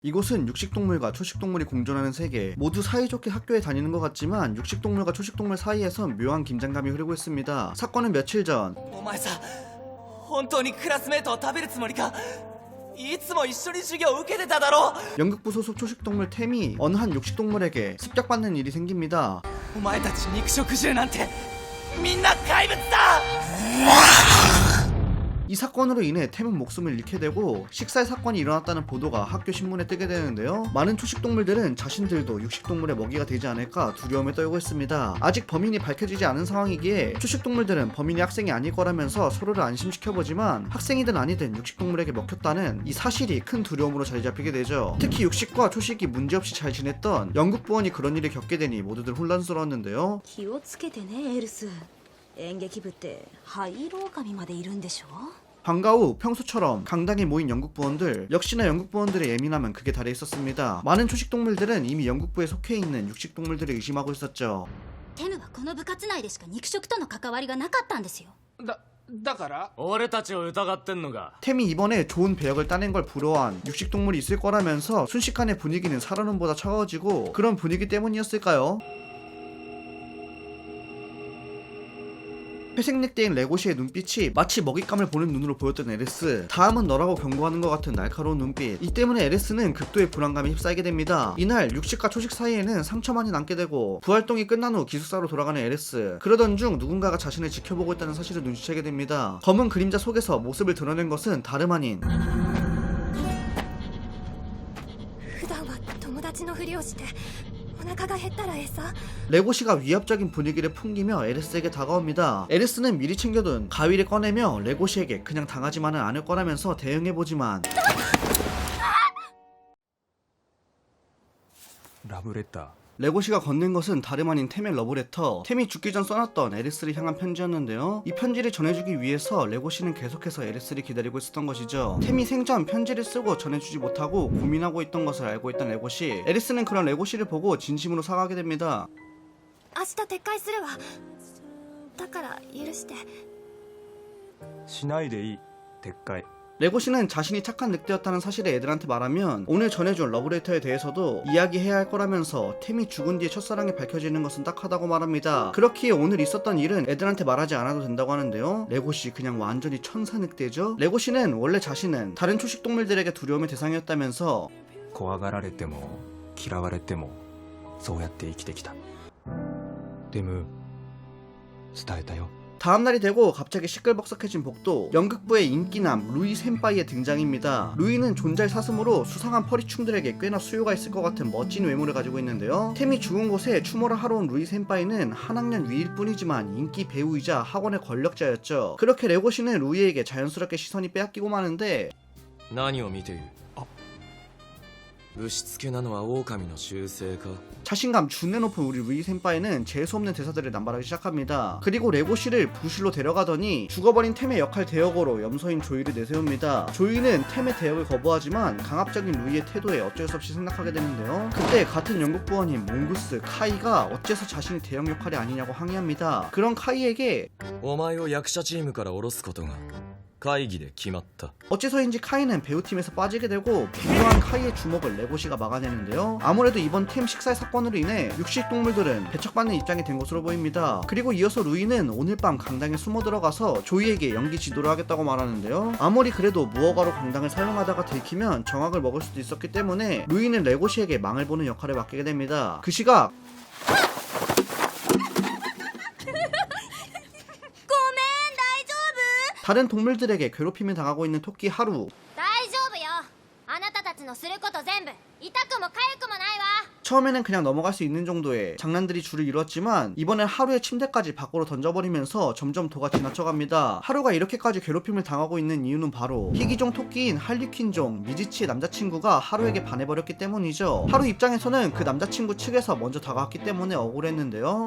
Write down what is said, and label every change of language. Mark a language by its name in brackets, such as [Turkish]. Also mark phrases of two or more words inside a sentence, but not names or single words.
[Korean] 이곳은 육식동물과 초식동물이 공존하는 세계. 모두 사이좋게 학교에 다니는 것 같지만 육식동물과 초식동물 사이에선 묘한 긴장감이 흐르고 있습니다. 사건은 며칠 전 [Japanese] お前さ本当にクラスメートを食べるつもりかいつも一緒に授業を受けてただろ [Korean] 연극부 소속 초식동물 템이 어느 한 육식동물에게 습격받는 일이 생깁니다. [Japanese] お前たち肉食獣なんてみんな怪物だ [Korean] 이 사건으로 인해 템은 목숨을 잃게 되고 식살 사건이 일어났다는 보도가 학교 신문에 뜨게 되는데요. 많은 초식동물들은 자신들도 육식동물의 먹이가 되지 않을까 두려움에 떨고 있습니다. 아직 범인이 밝혀지지 않은 상황이기에 초식동물들은 범인이 학생이 아닐 거라면서 서로를 안심시켜보지만 학생이든 아니든 육식동물에게 먹혔다는 이 사실이 큰 두려움으로 자리잡히게 되죠. 특히 육식과 초식이 문제없이 잘 지냈던 영국부원이 그런 일을 겪게 되니 모두들 혼란스러웠는데요. [Japanese] 気をつけてねエルス。演劇部って灰色狼までいるんでしょ。 [Korean] 방과 후 평소처럼 강당에 모인 영국부원들, 역시나 영국부원들의 예민함은 극에 달해 있었습니다. 많은 초식동물들은 이미 영국부에 속해 있는 육식동물들을 의심하고 있었죠. [Japanese] テムはこの部活内でしか肉食との関わりがなかったんですよ。だから俺たちを疑ってんのか。 [Korean] 템이 이번에 좋은 배역을 따낸 걸 부러워한 육식동물이 있을 거라면서 순식간에 분위기는 살아남보다 차가워지고 그런 분위기 때문이었을까요? 회색 넥대인 레고시의 눈빛이 마치 먹잇감을 보는 눈으로 보였던 에레스. 다음은 너라고 경고하는 것 같은 날카로운 눈빛. 이 때문에 에레스는 극도의 불안감에 휩싸이게 됩니다. 이날 육식과 초식 사이에는 상처만이 남게 되고 부활동이 끝난 후 기숙사로 돌아가는 에레스. 그러던 중 누군가가 자신을 지켜보고 있다는 사실을 눈치채게 됩니다. 검은 그림자 속에서 모습을 드러낸 것은 다름 아닌 [Japanese] 普段は友達のふりをしてお腹が減ったら餌。 [Korean] 레고시가 위협적인 분위기를 풍기며 에레스에게 다가옵니다. 에레스는 미리 챙겨둔 가위를 꺼내며 레고시에게 그냥 당하지만은 않을 거라면서 대응해보지만 [Japanese] ラブレター [Korean] 레고시가 건넨 것은 다름 아닌 템의 러브레터. 템이 죽기 전 써놨던 에레스를 향한 편지였는데요. 이 편지를 전해주기 위해서 레고시는 계속해서 에레스를 기다리고 있었던 것이죠. 템이 생전 편지를 쓰고 전해주지 못하고 고민하고 있던 것을 알고 있던 레고시. 에레스는 그런 레고시를 보고 진심으로 사과하게 됩니다. [Japanese] 明日撤回するわ。だから許して。しないでいい撤回 [Korean] 레고시는 자신이 착한 늑대였다는 사실을 애들한테 말하면 오늘 전해준 러브레터에 대해서도 이야기해야 할 거라면서 템이 죽은 뒤에 첫사랑이 밝혀지는 것은 딱하다고 말합니다. 그렇기에 오늘 있었던 일은 애들한테 말하지 않아도 된다고 하는데요. 레고시 그냥 완전히 천사 늑대죠? 레고시는 원래 자신은 다른 초식동물들에게 두려움의 대상이었다면서 [Japanese] 怖がられても嫌われてもそうやって生きてきたでも伝えたよ [Korean] 다음날이 되고 갑자기 시끌벅적해진 복도. 연극부의 인기남 루이 센파이의 등장입니다. 루이는 존잘 사슴으로 수상한 퍼리충들에게 꽤나 수요가 있을 것 같은 멋진 외모를 가지고 있는데요. 템이 죽은 곳에 추모를 하러 온 루이 센파이는 한 학년 위일 뿐이지만 인기 배우이자 학원의 권력자였죠. 그렇게 레고시는 루이에게 자연스럽게 시선이 빼앗기고 마는데 [Japanese] 何を見ている。ぶしつけなのは狼の習性か。 [Korean] 자신감 준내 높은 우리 루이 센파이는 재수없는 대사들을 남발하기 시작합니다. 그리고 레고시를 부실로 데려가더니 죽어버린 템의 역할 대역으로 염소인 조이를 내세웁니다. 조이는 템의 대역을 거부하지만 강압적인 루이의 태도에 어쩔 수 없이 생각하게 되는데요. 그때 같은 영국 부원인 몽구스 카이가 어째서 자신이 대역 역할이 아니냐고 항의합니다. 그런 카이에게 [Japanese] お前を役者チームから降ろすことが会議で決まった。 [Korean] 어째서인지 카이는 배우팀에서 빠지게 되고 분명한 카이의 주먹을 레고시가 막아내는데요. 아무래도 이번 템 식살 사건으로 인해 육식동물들은 배척받는 입장이 된 것으로 보입니다. 그리고 이어서 루이는 오늘 밤 강당에 숨어 들어가서 조이에게 연기 지도를 하겠다고 말하는데요. 아무리 그래도 무허가로 강당을 사용하다가 들키면 정학을 먹을 수도 있었기 때문에 루이는 레고시에게 망을 보는 역할을 맡기게 됩니다. 그 시각 [Japanese] ごめん大丈夫。 [Korean] 다른 동물들에게 괴롭힘을 당하고 있는 토끼 하루. [Japanese] 大丈夫よ。あなたたちのすること全部痛くも痒くもないわ。 [Korean] 처음에는 그냥 넘어갈 수 있는 정도의 장난들이 줄을 이뤘지만 이번엔 하루의 침대까지 밖으로 던져버리면서 점점 도가 지나쳐갑니다. 하루가 이렇게까지 괴롭힘을 당하고 있는 이유는 바로 희귀종 토끼인 할리퀸종 미지치의 남자친구가 하루에게 반해버렸기 때문이죠. 하루 입장에서는 그 남자친구 측에서 먼저 다가왔기 때문에 억울했는데요.